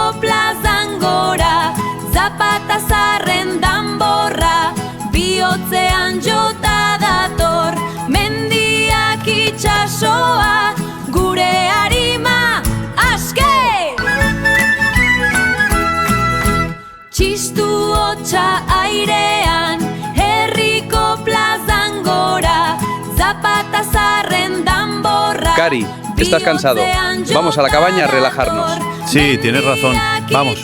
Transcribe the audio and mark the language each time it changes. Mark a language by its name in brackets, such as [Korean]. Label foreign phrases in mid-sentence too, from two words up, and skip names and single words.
[Basque] plazan gora, zapata zarren danborra, bihotzean jota dator, mendiak itxasoa, gure arima aske! Txistu hotxa airean, herriko plazan gora, zapata zarren danborra. [Spanish] Cari, estás cansado. Vamos a la cabaña a relajarnos. Sí, tienes razón. Vamos.